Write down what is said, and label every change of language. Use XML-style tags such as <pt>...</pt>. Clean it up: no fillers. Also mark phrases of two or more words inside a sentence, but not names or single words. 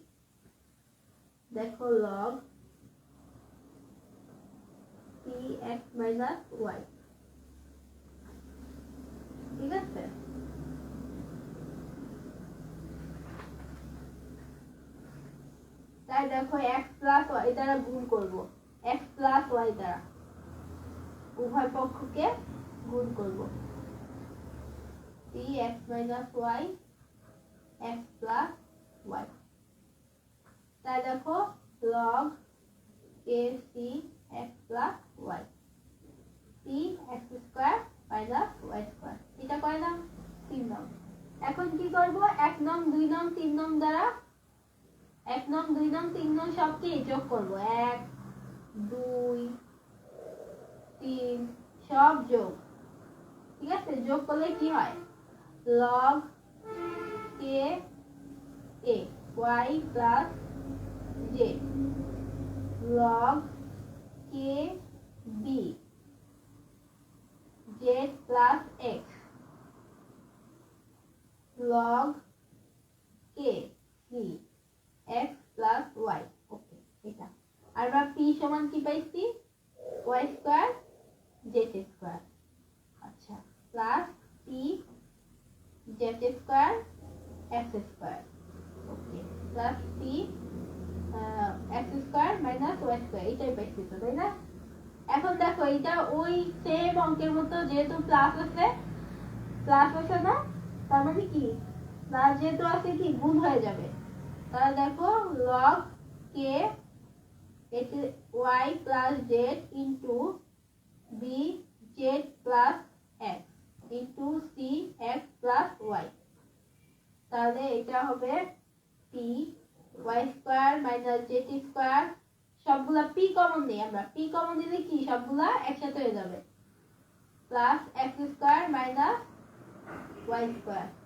<bn>দেখো</bn> <en>log p x minus y</en> <bn>ঠিক আছে তাই দেখো</bn> <en>x plus y</en> <bn>দ্বারা গুণ করব</bn> <en>x plus y</en> <bn>দ্বারা উভয় পক্ষকে গুণ করব</bn> <en>p x minus y x plus y</en> <bn>তাই দেখো</bn> <en>log a c x plus y p x square minus y square</en> <bn>এটা কয়লাম 3 নং এখন কি করব 1 নং 2 নং 3 নং দ্বারা 1 নং 2 নং 3 নং সব কি যোগ করব 1 2 3 সব যোগ ঠিক আছে, যোগ করলে কি হয়</bn> <en>log k a y plus z log k b z plus x log k c x plus y।</en> <bn>ওকে, এটা আর আমরা p সমান কি পাইছি</bn> <en>y square z square. আচ্ছা, plus p z square x square. okay, plus p x square minus y square,</en> <bn>এটাই পাইছি তো, তাই না? এখন দেখো এটা ওই সেম অঙ্কের মতো, যেহেতু প্লাস আছে না, তার মানে কি প্লাস যেহেতু আছে কি গুণ হয়ে যাবে। তাহলে দেখো</bn> <en>log k y plus z into b z plus x into c x plus y।</en> <bn>তাহলে এটা হবে</bn> <en>p y square minus z square,</en> <bn>সবগুলা p কমন নেই আমরা, p কমন দিলে কি সবগুলা একসাথে হয়ে যাবে,</bn> <en>plus x square minus y square.</en>